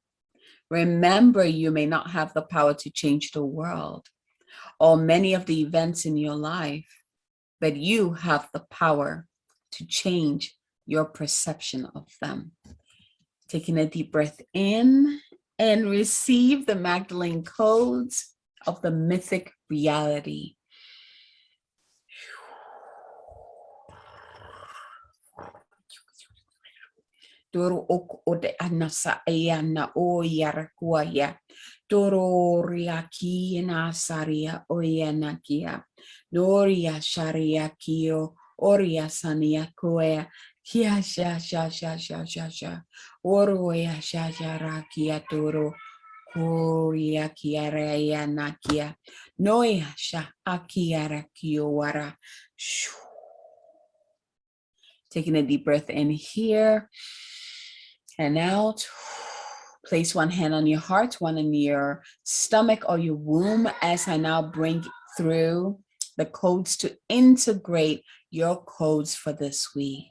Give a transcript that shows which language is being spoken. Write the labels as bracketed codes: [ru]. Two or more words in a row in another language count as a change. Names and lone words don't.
[en] Remember, you may not have the power to change the world or many of the events in your life, but you have the power to change your perception of them. Taking a deep breath in and receive the Magdalene codes of the mythic reality. Doro ok ode anasa ayana o yarakuaya. Doro riaki na saria oyanakia. Doria sharia kio oria sania koea. Kia sha. Oroya sha rakia doro. Koria kiara yanakia. Noya sha akiara kio wara. Taking a deep breath in here and out. Place one hand on your heart, one on your stomach or your womb as I now bring through the codes to integrate your codes for this week.